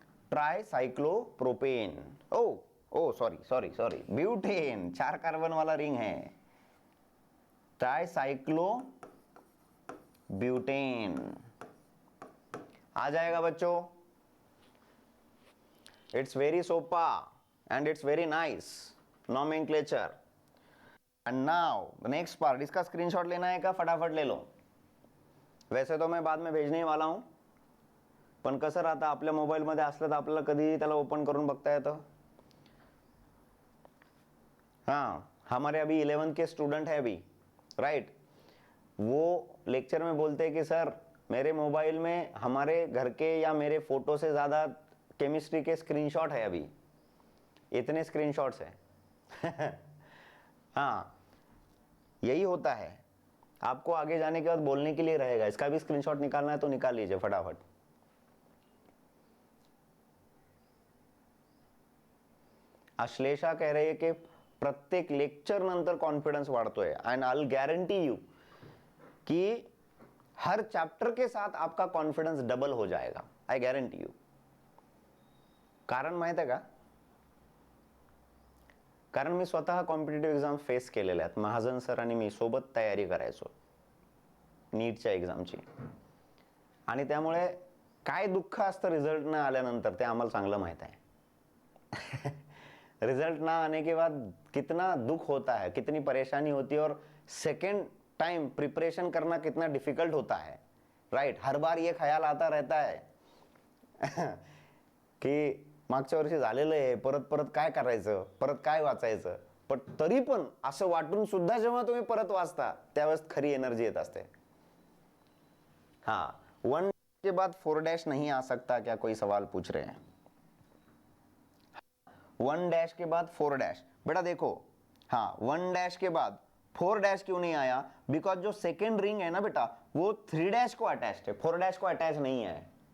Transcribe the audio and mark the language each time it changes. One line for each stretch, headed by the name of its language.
Hindi: ट्राइसाइक्लोप्रोपेन, ओ sorry butane, 4 carbon वाला ring है, ट्राइसाइक्लो butane आ जाएगा बच्चों।
English: It's very सोपा and it's very nice nomenclature. And now the next part,
Hindi: इसका screenshot लेना है क्या? फटाफट ले लो, वैसे तो मैं बाद में भेजने वाला हूं,
Marathi: पण कसं राहतं आपल्या मोबाईल मध्ये असलं तर आपल्याला कधी त्याला ओपन करून बघता येतं।
Hindi: हाँ, हमारे अभी 11th के स्टूडेंट है अभी, राइट। वो लेक्चर में बोलते हैं कि सर मेरे मोबाइल में हमारे घर के या मेरे फोटो से ज्यादा केमिस्ट्री के स्क्रीनशॉट है, अभी इतने स्क्रीनशॉट्स हैं। हाँ, यही होता है, आपको आगे जाने के बाद बोलने के लिए रहेगा। इसका भी स्क्रीनशॉट निकालना है तो निकाल लीजिए फटाफट। अश्लेषा कह रही है कि
Marathi: प्रत्येक लेक्चर नंतर कॉन्फिडन्स वाढतोय,
English: and I will guarantee you
Hindi: कि हर चैप्टर के साथ आपका कॉन्फिडन्स डबल हो जाएगा,
English: I guarantee you.
Marathi: कारण माहित आहे का? कारण मी स्वतः कॉम्पिटिटिव्ह एक्झाम फेस केलेल्या आहेत। महाजन सर आणि मी सोबत तयारी करायचो नीटच्या एक्झामची, आणि त्यामुळे काय दुःख असतं रिझल्ट न आल्यानंतर ते आम्हाला चांगलं माहित आहे।
Hindi: रिजल्ट ना आने के बाद कितना दुख होता है, कितनी परेशानी होती है, और सेकेंड टाइम प्रिपरेशन करना कितना डिफिकल्ट होता है, राइट। हर बार ये ख्याल आता रहता है की
Marathi: मागच्या वर्षी झालेलं आहे, परत परत काय करायचं, परत काय वाचायचं, पण तरी पण असं वाटून सुद्धा जेव्हा तुम्ही परत वाचता त्यावेळेस खरी एनर्जी येत असते।
Hindi: हाँ, 1 के बाद 4 डैश नहीं आ सकता क्या, कोई सवाल पूछ रहे हैं। 1 डैश के बाद 4 डैश, बेटा देखो, हाँ 1 डैश के बाद 4 डैश क्यों नहीं आया? बिकॉज जो सेकेंड रिंग है ना बेटा, वो 3 डैश को अटैच्ड है, 4 डैश को अटैच नहीं है।